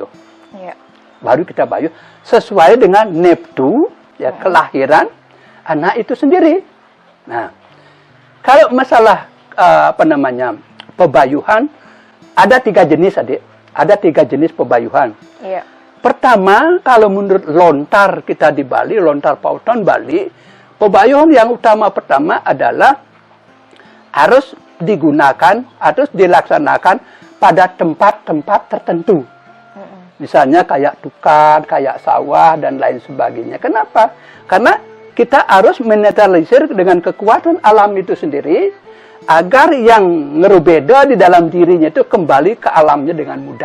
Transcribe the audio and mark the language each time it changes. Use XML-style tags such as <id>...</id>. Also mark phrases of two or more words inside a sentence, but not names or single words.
<id>Baru kita bayuh sesuai dengan neptu, ya kelahiran anak itu sendiri. Nah, kalau masalah pebayuhan, ada 3 jenis, adik. Ada 3 jenis pebayuhan. Pertama, kalau menurut lontar kita di Bali, lontar pauton Bali, pebayuhan yang utama pertama adalah harus digunakan, harus dilaksanakan pada tempat-tempat tertentu. Misalnya kayak tukan, kayak sawah, dan lain sebagainya. Kenapa? Karena kita harus menetralisir dengan kekuatan alam itu sendiri, agar yang ngerubeda di dalam dirinya itu kembali ke alamnya dengan mudah.</id>